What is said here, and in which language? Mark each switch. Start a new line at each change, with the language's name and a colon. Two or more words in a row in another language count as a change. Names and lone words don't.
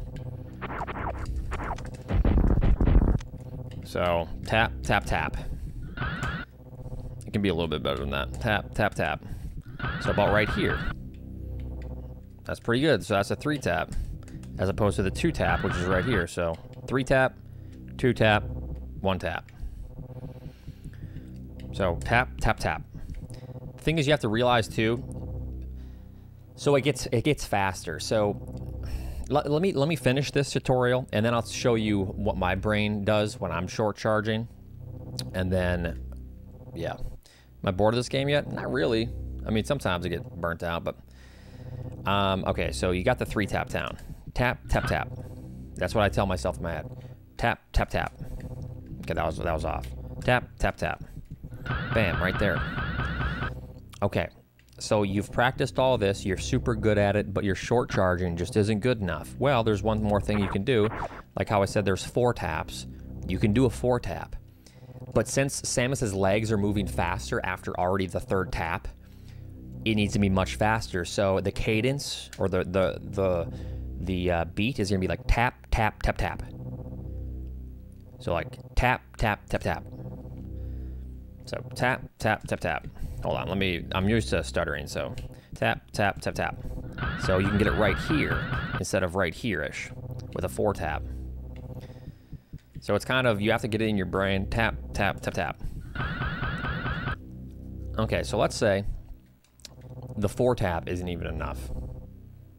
English: So tap, tap, tap. It can be a little bit better than that. Tap, tap, tap. So about right here. That's pretty good. So that's a 3 tap, as opposed to the 2 tap, which is right here. So 3 tap, 2 tap, 1 tap. So tap, tap, tap. The thing is, you have to realize too. So it gets faster. So let me finish this tutorial, and then I'll show you what my brain does when I'm short charging. And then, yeah. Am I bored of this game yet? Not really. I mean, sometimes I get burnt out, but okay. So you got the 3 tap down. Tap, tap, tap. That's what I tell myself in my head. Tap, tap, tap. Okay, that was off. Tap, tap, tap. Bam, right there. Okay. So you've practiced all this, you're super good at it, but your short charging just isn't good enough. Well, there's one more thing you can do. Like how I said, there's 4 taps. You can do a 4 tap. But since Samus's legs are moving faster after already the 3rd tap, it needs to be much faster. So the cadence, or the beat is gonna be like tap, tap, tap, tap. So like tap, tap, tap, tap. So tap, tap, tap, tap. Hold on, I'm used to stuttering, so tap, tap, tap, tap. So you can get it right here instead of right here-ish with a 4 tap. So it's kind of, you have to get it in your brain, tap, tap, tap, tap. Okay, so let's say the 4 tap isn't even enough.